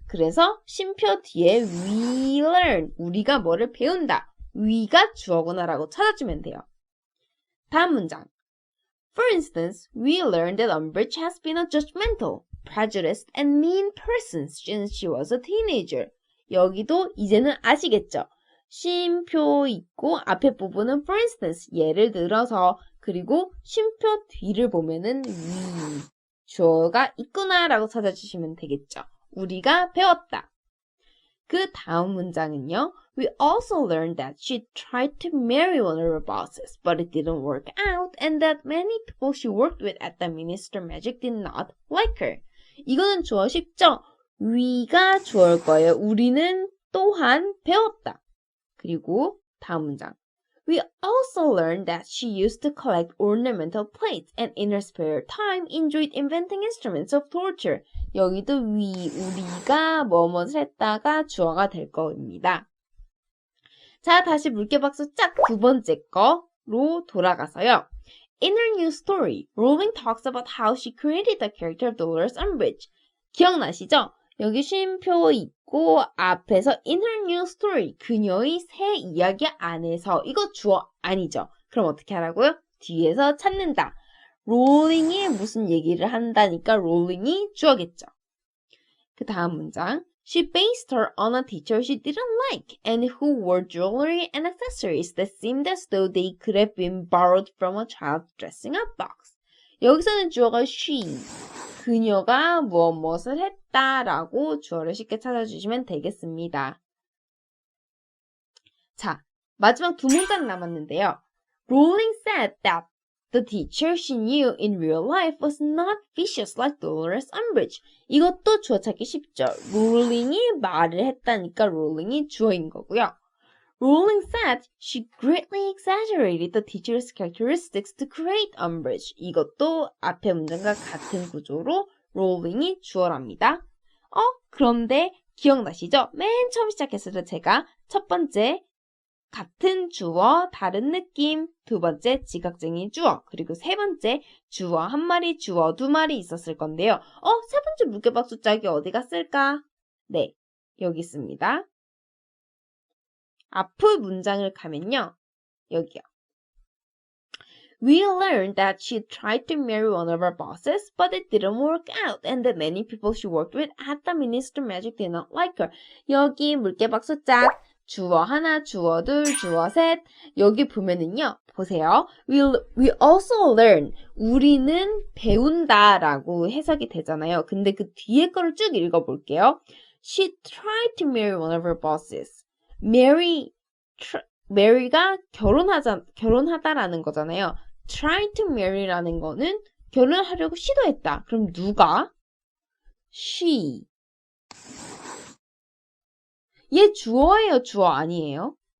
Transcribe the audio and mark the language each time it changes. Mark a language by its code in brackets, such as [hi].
[ko] 그래서 쉼표 뒤에 [en] we learn. [ko] 우리가 뭐를 배운다. we가 주어구나 라고 찾아주면 돼요. 다음 문장. [en] For instance, we learned that Umbridge has been a judgmental, prejudiced, and mean person since she was a teenager. [ko] 여기도 이제는 아시겠죠? 쉼표 있고 앞에 부분은 [en] for instance, [ko] 예를 들어서 그리고 쉼표 뒤를 보면은 we, 주어가 있구나 라고 찾아주시면 되겠죠. 우리가 배웠다. 그 다음 문장은요. [en] We also learned that she tried to marry one of her bosses, but it didn't work out, and that many people she worked with at the Minister Magic did not like her. [ko] 이거는 주어 쉽죠? we가 주어일 거예요. 우리는 또한 배웠다. 그리고 다음 문장. [en] We also learned that she used to collect ornamental plates and in her spare time enjoyed inventing instruments of torture. [ko] 여기도 우리가 뭐뭇을 했다가 주어가 될 겁니다. 자, 다시 물개박수 짝 두 번째 거로 돌아가서요. [en] In her new story, Rowling talks about how she created the character of Dolores Umbridge. [ko] 기억나시죠? 여기 쉼표 있고 앞에서 [en] in her new story, [ko] 그녀의 새 이야기 안에서. 이거 주어 아니죠? 그럼 어떻게 하라고요? 뒤에서 찾는다. 롤링이 무슨 얘기를 한다니까 롤링이 주어겠죠. 그 다음 문장. [en] She based her on a teacher she didn't like and who wore jewelry and accessories that seemed as though they could have been borrowed from a child's dressing up box. [ko] 여기서는 주어가 she, 그녀가 무엇을 했다라고 주어를 쉽게 찾아주시면 되겠습니다. 자, 마지막 두 문장 남았는데요. [en] Rowling said that the teacher she knew in real life was not vicious like Dolores Umbridge. [ko] 이것도 주어 찾기 쉽죠. Rowling이 말을 했다니까 Rowling이 주어인 거고요. [en] Rowling said she greatly exaggerated the teacher's characteristics to create Umbridge. [ko] 이것도 앞의 문장과 같은 구조로 Rowling이 주어랍니다. 그런데 기억나시죠? 맨 처음 시작했을 때 제가 첫 번째 같은 주어, 다른 느낌, 두 번째 지각쟁이 주어, 그리고 세 번째 주어 한 마리, 주어 두 마리 있었을 건데요. 세 번째 물개박수 짝이 어디 갔을까? 네, 여기 있습니다. 앞의 문장을 가면요. 여기요. [en] We learned that she tried to marry one of her bosses, but it didn't work out, and that many people she worked with at the Minister Magic did not like her. [ko] 여기 물개박수 짝. 주어 하나, 주어 둘, 주어 셋. 여기 보면은요. 보세요. [en] We also learn. [ko] 우리는 배운다 라고 해석이 되잖아요. 근데 그 뒤에 거를 쭉 읽어볼게요. [en] She tried to marry one of her bosses. [ko] Mary가 결혼하다라는 거잖아요. try to marry라는 거는 결혼하려고 시도했다. 그럼 누가? she. 얘 주어예요, 주어 아니에요?